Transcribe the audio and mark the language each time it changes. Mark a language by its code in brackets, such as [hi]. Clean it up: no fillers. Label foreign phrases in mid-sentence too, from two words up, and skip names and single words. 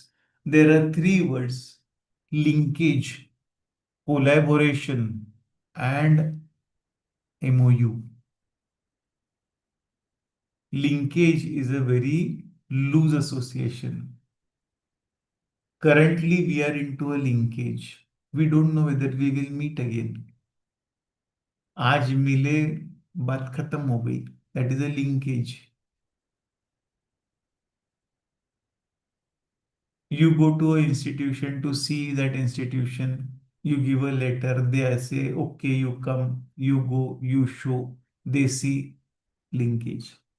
[en] There are three words: linkage, collaboration, and MOU. Linkage is a very loose association. Currently, we are into a linkage. We don't know whether we will meet again. [hi] आज मिले, बात खत्म हो गई. [en] That is a linkage. You go to an institution to see that institution. You give a letter. They say, okay, you come. You go. You show. They see. Linkage.